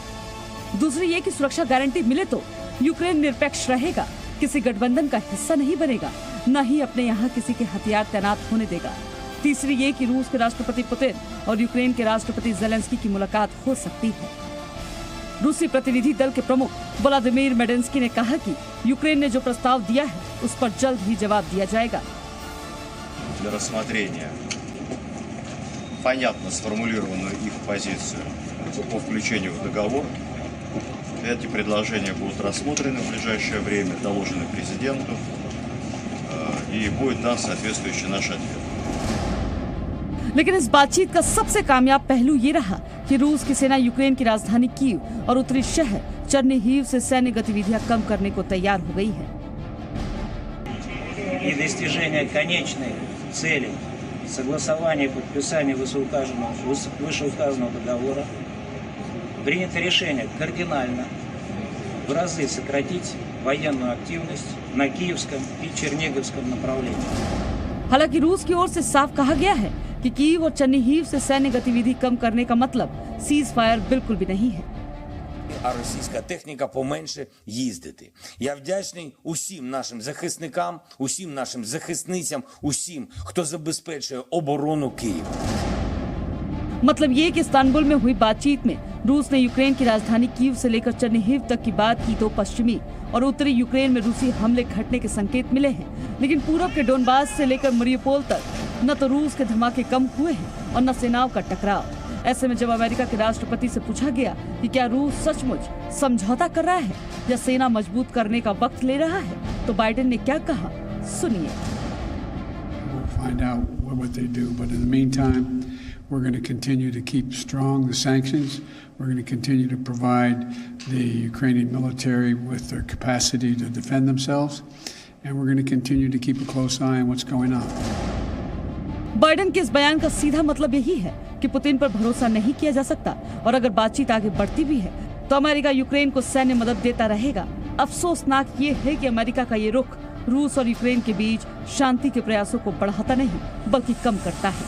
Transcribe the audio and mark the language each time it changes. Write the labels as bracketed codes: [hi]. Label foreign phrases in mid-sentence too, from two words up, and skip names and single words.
[hi] दूसरी ये कि सुरक्षा गारंटी मिले तो यूक्रेन निरपेक्ष रहेगा, किसी गठबंधन का हिस्सा नहीं बनेगा, न ही अपने यहाँ किसी के हथियार तैनात होने देगा। तीसरी ये कि रूस के राष्ट्रपति पुतिन और यूक्रेन के राष्ट्रपति ज़ेलेंस्की की मुलाकात हो सकती है। रूसी प्रतिनिधि दल के प्रमुख व्लादिमीर मेडेंस्की ने कहा कि यूक्रेन ने जो प्रस्ताव दिया है, उस पर जल्द ही जवाब दिया जाएगा। [ru] Для рассмотрения понятно сформулированную их позицию по включению в договор. Эти предложения будут рассмотрены в ближайшее время, доложены президенту, и будет дан соответствующий наш ответ. [hi] लेकिन इस बातचीत का सबसे कामयाब पहलू ये रहा कि रूस की सेना यूक्रेन की राजधानी कीव और उत्तरी शहर चरनिहिव से सैन्य गतिविधियां कम करने को तैयार हो गई है। [ru] И достижение конечной цели согласования и подписания вышеуказанного договора принято решение кардинально в разы сократить военную активность на Киевском и Черниговском направлении. [hi] हालांकि रूस की ओर से साफ कहा गया है कि कीव और चरनिहिव से सैन्य गतिविधि कम करने का मतलब [en] cease fire [hi] बिल्कुल भी नहीं है। [uk] А російська техніка поменше їздити. Я вдячний усім нашим захисникам, усім нашим захисницям, усім, хто забезпечує оборону Києва. [hi] मतलब ये कि इस्तांबुल में हुई बातचीत में रूस ने यूक्रेन की राजधानी कीव से लेकर चेर्निहिव तक की बात की तो पश्चिमी और उत्तरी यूक्रेन में रूसी हमले घटने के संकेत मिले हैं, लेकिन पूरब के डोनबास से लेकर मरियुपोल तक न तो रूस के धमाके कम हुए हैं और न सेनाओं का टकराव। ऐसे में जब अमेरिका के राष्ट्रपति से पूछा गया कि क्या रूस सचमुच समझौता कर रहा है या सेना मजबूत करने का वक्त ले रहा है, तो बाइडेन ने क्या कहा, सुनिए। [en] Find out what they do, but in the meantime, we're going to continue to keep strong the sanctions. We're going to continue to provide the Ukrainian military with their capacity to defend themselves, and we're going to continue to keep a close eye on what's going on. [hi] बाइडेन के इस बयान का सीधा मतलब यही है कि पुतिन पर भरोसा नहीं किया जा सकता और अगर बातचीत आगे बढ़ती भी है तो अमेरिका यूक्रेन को सैन्य मदद देता रहेगा। अफसोसनाक ये है कि अमेरिका का ये रुख रूस और यूक्रेन के बीच शांति के प्रयासों को बढ़ाता नहीं बल्कि कम करता है।